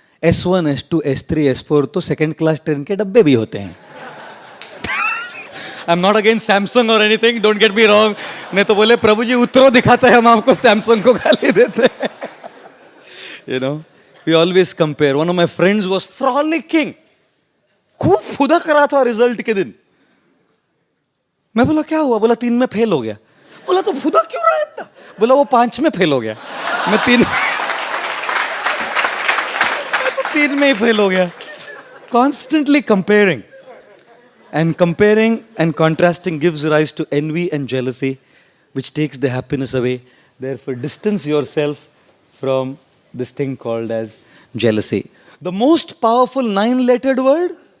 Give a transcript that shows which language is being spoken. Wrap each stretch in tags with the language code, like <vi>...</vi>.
<hi>S1, S2, S3, S4 तो second class train के डब्बे भी होते हैं.</hi> <en>I am not against Samsung और anything, don't get me wrong.</en> <hi>नहीं तो बोले प्रभु जी उतरो दिखाता है, हम आपको सैमसंग को गाली देते हैं.</hi> <en>You know, we always compare. One of my friends was frolicking.</en> <hi>खूब फुदक रहा था रिजल्ट के दिन. मैं बोला क्या हुआ? बोला 3 में फेल हो गया. बोला तो फुदक क्यों रहा है इतना? बोला वो 5 में फेल हो गया, मैं 3 में ही फेल हो गया.</hi> <en>Constantly comparing. And comparing and contrasting gives rise to envy and jealousy, which takes the happiness away. Therefore, distance yourself from this thing called as jealousy. The most powerful 9-lettered word?</en>